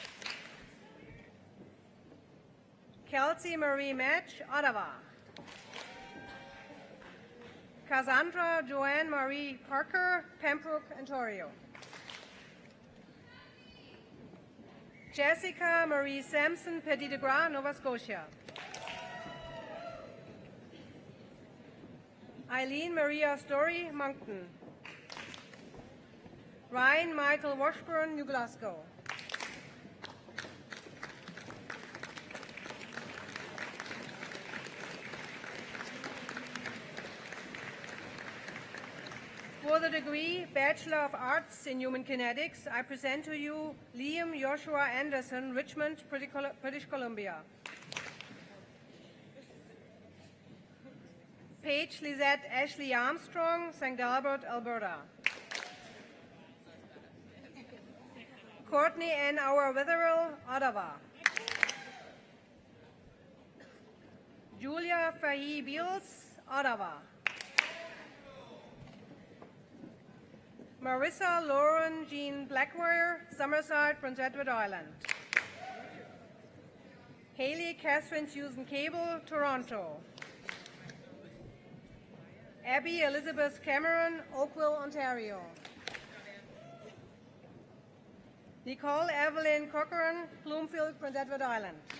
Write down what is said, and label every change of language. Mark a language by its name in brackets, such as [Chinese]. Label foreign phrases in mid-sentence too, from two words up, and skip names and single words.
[English] Kelsey Marie Match, Ottawa. Cassandra Joanne Marie Parker, Pembroke, Ontario. Jessica Marie Sampson, Petit de Gras, Nova Scotia. Eileen Maria Story, Moncton. Ryan Michael Washburn, New Glasgow. For the degree Bachelor of Arts in Human Kinetics, I present to you Liam Joshua Anderson, Richmond, British Columbia. Paige Lisette Ashley Armstrong, St. Albert, Alberta. Courtney Ann Auer Witherill, Ottawa. Julia Fahy Beals, Ottawa. Marissa Lauren Jean Blackwire, Summerside, Prince Edward Island. Haley Catherine Susan Cable, Toronto. Abby Elizabeth Cameron, Oakville, Ontario. Nicole Evelyn Corcoran, Bloomfield, Prince Edward Island.